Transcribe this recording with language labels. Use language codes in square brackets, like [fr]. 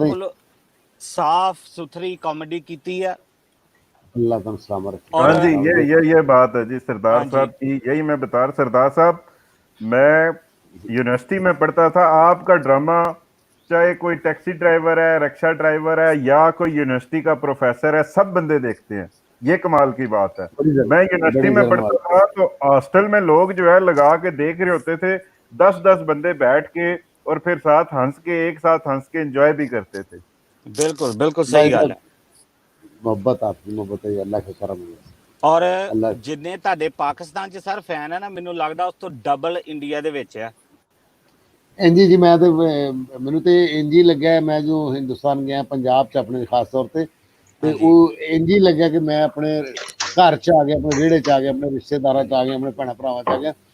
[pa] ਬਿਲਕੁਲ ਸਾਫ਼ ਸੁਥਰੀ कॉमेडी ਕੀਤੀ ਹੈ। [hi] अल्लाह तुम सलामत रखे। हाँ जी, ये बात है जी सरदार साहब की, यही मैं बता रहा। सरदार साहब, मैं यूनिवर्सिटी में पढ़ता था, आपका ड्रामा चाहे कोई टैक्सी ड्राइवर है, रिक्शा ड्राइवर है, या कोई यूनिवर्सिटी का प्रोफेसर है, सब बंदे देखते हैं। ये कमाल की बात है। मैं यूनिवर्सिटी में पढ़ता था तो हॉस्टल में लोग जो है लगा के देख रहे होते थे, 10-10 बंदे बैठ के, और फिर साथ हंस के, एक साथ हंस के एंजॉय भी करते थे। बिल्कुल बिल्कुल सही गल है। मोहब्बत, आपकी मोहब्बत है, अल्लाह के करम है। [pa] ਔਰ ਜਿੰਨੇ ਤੁਹਾਡੇ ਪਾਕਿਸਤਾਨ 'ਚ ਸਰ ਫੈਨ ਹੈ ਨਾ, ਮੈਨੂੰ ਲੱਗਦਾ ਉਸ ਤੋਂ ਡਬਲ ਇੰਡੀਆ ਦੇ ਵਿੱਚ ਹੈ। ਇੰਜੀ ਜੀ, ਮੈਂ ਤੇ ਮੈਨੂੰ ਤੇ ਇੰਜੀ ਲੱਗਿਆ, ਮੈਂ ਜੋ ਹਿੰਦੁਸਤਾਨ ਗਿਆ ਪੰਜਾਬ 'ਚ ਆਪਣੇ ਖਾਸ ਤੌਰ ਤੇ ਉਹ ਇੰਜੀ ਲੱਗਿਆ ਕਿ ਮੈਂ ਆਪਣੇ ਘਰ 'ਚ ਆ ਗਿਆ, ਆਪਣੇ ਵਿਹੜੇ 'ਚ ਆ ਗਿਆ, ਆਪਣੇ ਰਿਸ਼ਤੇਦਾਰਾਂ 'ਚ ਆ ਗਿਆ, ਆਪਣੇ ਭੈਣਾਂ ਭਰਾਵਾਂ 'ਚ ਆ ਗਿਆ।